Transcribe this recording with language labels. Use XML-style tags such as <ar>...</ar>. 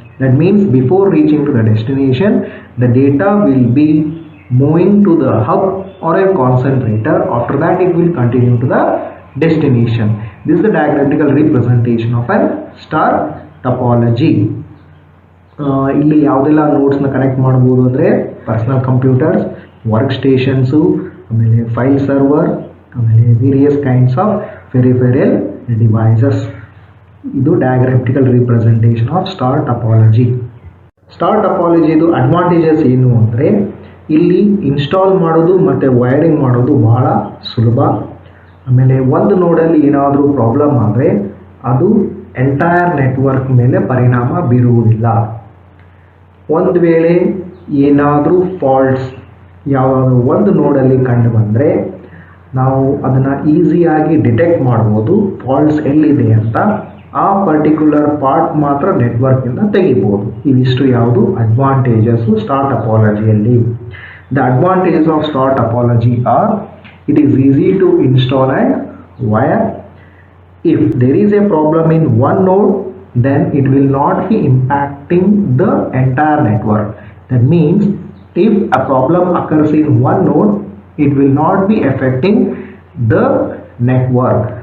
<en>That means before reaching to the destination, the data will be moving to the hub or a concentrator. After that it will continue to the destination. This is the diagrammatical representation of a star topology.</en> <kn>ಇಲ್ಲಿ ಯಾವುದೆಲ್ಲ ನೋಡ್ಸ್ನ connect ಮಾಡ್ಬೋದು ಅಂದರೆ personal computers, work stations, ಆಮೇಲೆ file server, ಆಮೇಲೆ various kinds of peripheral devices. ಇದು ಡಯಾಗ್ರಾಮ್ಯಾಟಿಕಲ್ representation off star topology. Star ಟಪಾಲಜಿದು advantages ಏನು ಅಂದರೆ ಇಲ್ಲಿ ಇನ್ಸ್ಟಾಲ್ ಮಾಡೋದು ಮತ್ತು ವೈರಿಂಗ್ ಮಾಡೋದು ಬಹಳ ಸುಲಭ. ಆಮೇಲೆ ಒಂದು ನೋಡಲ್ಲಿ ಏನಾದರೂ ಪ್ರಾಬ್ಲಮ್ ಆದರೆ ಅದು ಎಂಟೈರ್ ನೆಟ್ವರ್ಕ್ ಮೇಲೆ ಪರಿಣಾಮ ಬೀರುವುದಿಲ್ಲ. ಒಂದು ವೇಳೆ ಏನಾದರೂ ಫಾಲ್ಟ್ಸ್ ಯಾವುದಾದ್ರೂ ಒಂದು ನೋಡಲ್ಲಿ ಕಂಡು ಬಂದರೆ ನಾವು ಅದನ್ನು ಈಸಿಯಾಗಿ ಡಿಟೆಕ್ಟ್ ಮಾಡ್ಬೋದು, ಫಾಲ್ಟ್ಸ್ ಎಲ್ಲಿದೆ ಅಂತ. ಆ ಪರ್ಟಿಕ್ಯುಲರ್ ಪಾರ್ಟ್ ಮಾತ್ರ ನೆಟ್ವರ್ಕಿಂದ ತೆಗಿಬೋದು. ಇವಿಷ್ಟು ಯಾವುದು advantages star ಟಪಾಲಜಿಯಲ್ಲಿ.</kn> <en>The advantages of star topology are it is easy to install and wire. If there is a problem in one node, then it will not be impacting the entire network. That means if a problem occurs in one node, it will not be affecting the network.</en>